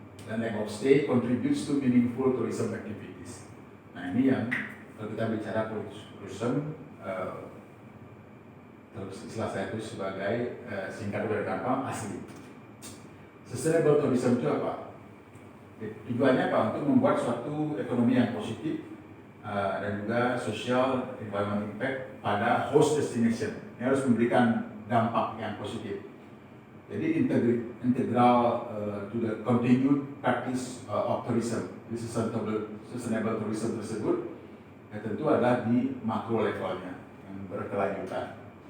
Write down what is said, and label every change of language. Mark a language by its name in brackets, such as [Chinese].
[English] Dan length of stay contributes to meaningful tourism activities. [Indonesian] Nah ini yang kalau kita bicara tourism, terus istilah saya itu sebagai singkat dari gampang asli. Sustainable tourism itu apa? Tujuannya apa? Untuk membuat suatu ekonomi yang positif dan juga social environment impact pada host destination. Ini harus memberikan dampak yang positif. [English] Jadi integral to the continued practice of tourism. [Indonesian] Di sustainable tourism tersebut ya tentu adalah di makro levelnya yang berkelanjutan.